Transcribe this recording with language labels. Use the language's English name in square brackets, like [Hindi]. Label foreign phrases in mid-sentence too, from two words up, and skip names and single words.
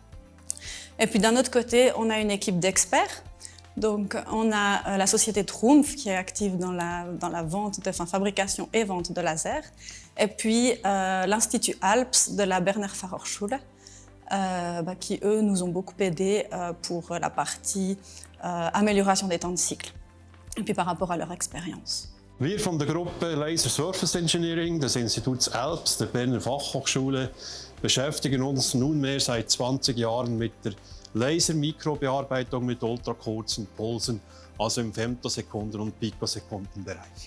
[French] Et puis d'un autre côté, on a une équipe d'experts. Donc, on a la société Trumpf qui est active dans la fabrication et vente de lasers. Et puis, l'Institut Alps de la Berner Fachhochschule, qui, eux, nous ont beaucoup aidés pour la partie amélioration des temps de cycle. Et puis, par rapport à leur expérience. [German] Wir von der Gruppe [English] Laser Surface Engineering [German] des Instituts Alps der Berner Fachhochschule beschäftigen uns nunmehr seit 20 Jahren mit der Laser-Mikrobearbeitung mit ultrakurzen Pulsen, also im Femtosekunden- und Pikosekundenbereich.